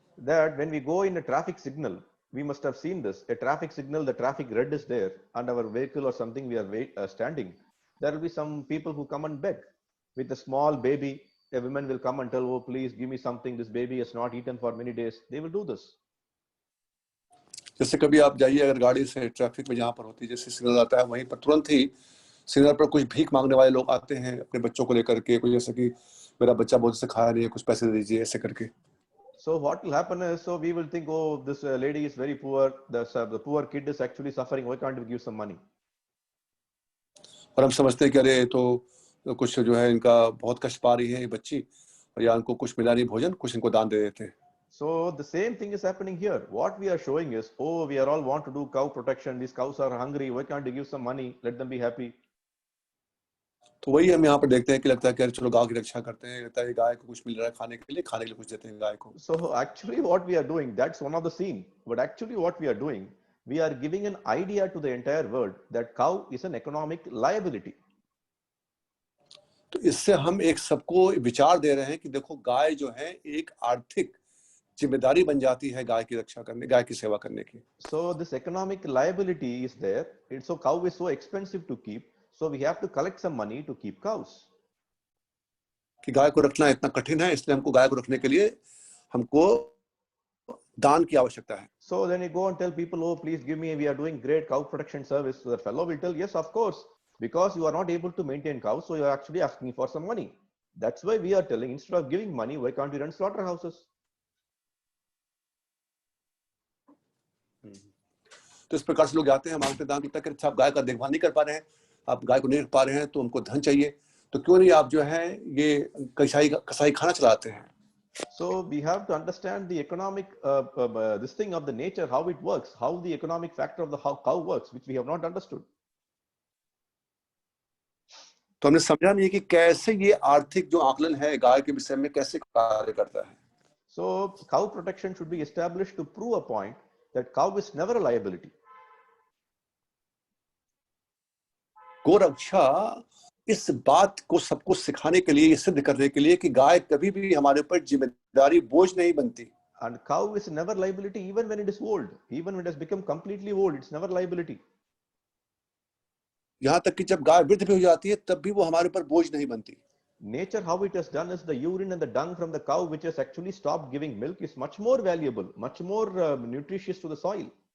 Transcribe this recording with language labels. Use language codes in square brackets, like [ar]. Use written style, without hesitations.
[en] That when we go in a traffic signal, we must have seen this. A traffic signal, the traffic red is there, and our vehicle or something we are standing. There will be some people who come and beg with a small baby. A woman will come and tell, "Oh, please give me something. This baby has not eaten for many days." They will do this. [hi] जैसे कभी आप जाइए अगर गाड़ी से traffic में जहाँ पर होती है जैसे सिग्नल आता है वहीं पर तुरंत ही सिग्नल पर कुछ भीख मांगने वाले लोग आते हैं अपने बच्चों को लेकर के, कोई जैसे कि मेरा बच्चा बहुत से खाया नहीं है कुछ पैसे दे दीजिए ऐसे करके। [en] So what will happen is, so we will think, oh, this lady is very poor. The poor kid is actually suffering. Why can't we give some money? [hi] और हम समझते हैं कि अरे तो कुछ जो है इनका बहुत कष्ट पा रही है ये बच्ची और या उनको कुछ मिला नहीं भोजन, कुछ इनको दान दे देते हैं। [en] So the same thing is happening here. What we are showing is, oh, we are all want to do cow protection. These cows are hungry. Why can't you give some money? Let them be happy. [hi] तो वही हम यहाँ पर देखते हैं कि लगता है कि चलो गाय की रक्षा करते हैं, लगता है गाय को कुछ मिल रहा है खाने के लिए कुछ देते हैं गाय को. [en] So actually what we are doing, that's one of the scene. But actually what we are doing, we are giving an idea to the entire world that cow is an economic liability. [hi] तो इससे हम एक सबको विचार दे रहे हैं कि देखो गाय जो है एक आर्थिक जिम्मेदारी बन जाती है गाय की रक्षा करने, गाय की सेवा करने की. [en] So this economic liability is there. It's so cow is so expensive to keep. So we have to collect some money to keep cows. [hi] कि गाय को रखना इतना कठिन है, इसलिए हमको गाय को रखने के लिए हमको दान की आवश्यकता है. [en] So then you go and tell people, oh, please give me, we are doing great cow protection service. So the fellow will tell, yes, of course, because you are not able to maintain cows. So you are actually asking for some money. That's why we are telling, instead of giving money, why can't you run slaughterhouses? [hi] तो इस प्रकार से लोग आते हैं, मांगते दान करते हैं कि आप गाय का देखभाल नहीं कर पा रहे हैं, आप गाय को नहीं रख पा रहे हैं, तो हमको धन चाहिए, तो क्यों नहीं आप जो है ये कसाई खाना चलाते हैं. [en] So we have to understand the economic this thing of the nature, how it works, how the economic factor of the how cow works, which we have not understood. [hi] तो हमने समझा नहीं कि कैसे ये आर्थिक जो आकलन है गाय के विषय में कैसे कार्य करता है. [en] So cow protection should be established to prove a point that cow is never a liability. [hi] गोरक्षा इस बात को सबको सिखाने के लिए, ये सिद्ध करने के लिए कि गाय कभी भी हमारे ऊपर जिम्मेदारी बोझ नहीं बनती. [en] And cow is never liability even when it is old. Even when it has become completely old, it's never liability. [hi] यहाँ तक कि जब गाय वृद्ध भी हो जाती है तब भी वो हमारे ऊपर बोझ नहीं बनती. [en] Nature, how it has done is the urine and the dung from the cow, which has actually stopped giving milk, is much more valuable, much more nutritious to the soil.